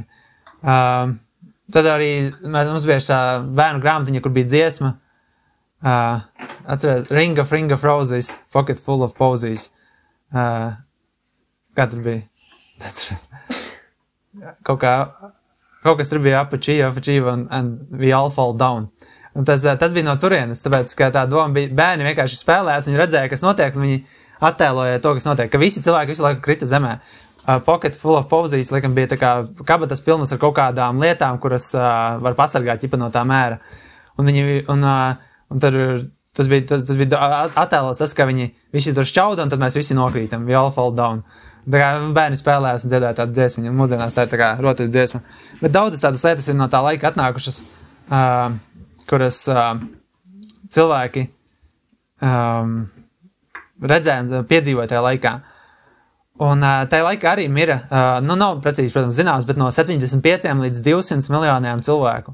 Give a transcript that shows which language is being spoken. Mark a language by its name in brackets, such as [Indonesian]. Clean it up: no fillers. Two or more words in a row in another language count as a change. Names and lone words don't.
[Latvian] Tad arī mums bija šā bērnu grāmatiņa, kur bija dziesma. Atcerēt, [English] Ring of Roses, Pocket Full of Posies. [Latvian] Kā tur bija? Kaut kas tur bija apačīva [English] and we all fall down. [Latvian] Un tas bija no turienes, tāpēc, ka tā doma bija, bērni vienkārši spēlējās, viņi redzēja, kas notiek, un viņi attēloja to, kas notiek, ka visi cilvēki visu laiku krita zemē. Pocket Full of Posies, laikam, bija tā kā kabatas pilnas ar kaut kādām lietām, kuras var pasargāt ķipa no tā mēra. Un tad tas bija attēlots tas, ka viņi visi tur šķauda, un tad mēs visi nokrītam, [English] we all fall down. [Latvian] Tā kā bērni spēlējās un dziedāja tādu dziesmu, un mūsdienās tā ir tā kā rotaļu dziesma. Bet daudzas tādas lietas ir no tā laika atnākušas, kuras cilvēki redzēja un piedzīvoja tajā laikā. Un tajā laikā arī mira, nav precīzi, protams, zināms, bet no 75 līdz 200 miljoniem cilvēku.